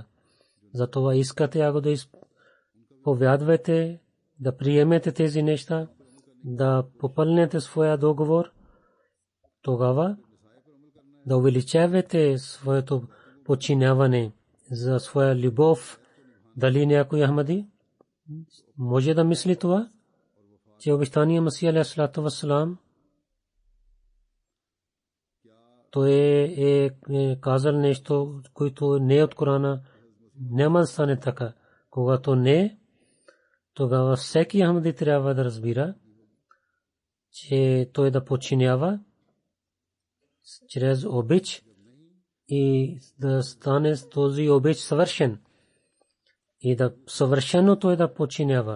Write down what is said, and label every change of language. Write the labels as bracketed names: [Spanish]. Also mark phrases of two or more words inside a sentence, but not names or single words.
[Bulgarian] Затова искате ако да изповядвате, да приемете тези неща, да попълнете своя договор, тогава да увеличавате своето подчиняване за своя любов. Дали някой Ахмади може да мисли това, че обещания Масия [Arabic] عليه الصلاة والسلام, [Bulgarian] той е казал нещо, което не е от Корана, няма да стане така. Когато не, тогава всеки Ахмади трябва да разбира, че той да подчинява чрез обич и да стане този обич съвършен, и да съвършено той да подчинява.